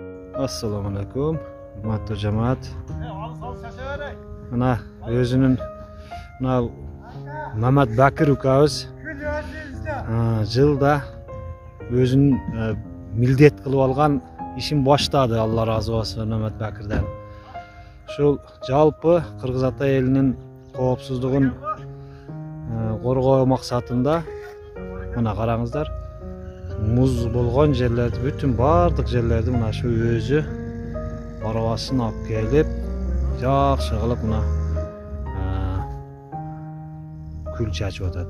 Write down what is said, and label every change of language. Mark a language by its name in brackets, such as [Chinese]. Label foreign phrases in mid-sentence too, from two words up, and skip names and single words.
[Arabic] السلام عليكم. [Kyrgyz] Урматтуу жамаат. Мына өзүнүн Мехмет Бакир укабыз жылда өзүнүн милдет кылып алган ишин баштады. Алла разы болсун Мehmet Bakir'den. Ушул жалпы Кыргыз ата элинин коопсуздугун коргоо максатында мына караңыздар, муз болгон жерлерди, бүтүн бардык жерлерди мына ушу өзү арабасын алып келип, жакшы кылып мына күл чачып атат.